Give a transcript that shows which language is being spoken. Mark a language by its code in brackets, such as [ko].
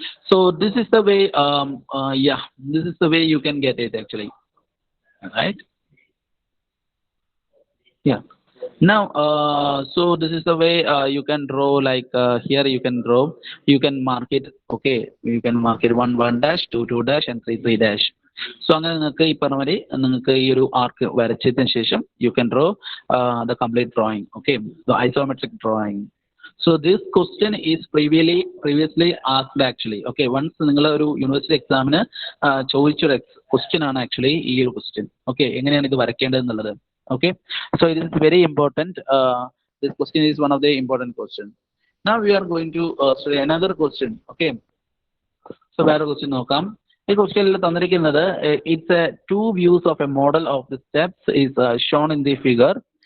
[en] So this is the way yeah, this is the way you can get it actually, right? Yeah. Now so this is the way you can draw, like here you can draw, you can mark it. Okay, you can mark it 1 1 dash, 2 2 dash, and 3 3 dash. [ml] So അങ്ങനെ നിങ്ങൾക്ക് ഈ പറഞ്ഞ മാതിരി നിങ്ങൾക്ക് ഈ ഒരു ആർക്ക് വരച്ചതിന് ശേഷം [en] you can draw the complete drawing. Okay, the isometric drawing. So this question is previously asked actually. [ml] Okay, once നിങ്ങൾ ഒരു യൂണിവേഴ്സിറ്റി എക്സാമിന് ചോദിച്ചൊരു ക്വസ്റ്റ്യൻ ആണ് ആക്ച്വലി ഈ ഒരു ക്വസ്റ്റ്യൻ. ഓക്കെ, എങ്ങനെയാണ് ഇത് വരയ്ക്കേണ്ടത് എന്നുള്ളത്. [en] Okay, so it is very important. This question is one of the important questions. Now we are going to study another question. Okay, so [ml] വേറെ question നോക്കാം. ഈ ക്വസ്റ്റ്യനിൽ തന്നിരിക്കുന്നത് [en] it's two views of a model of the steps is shown in the figure.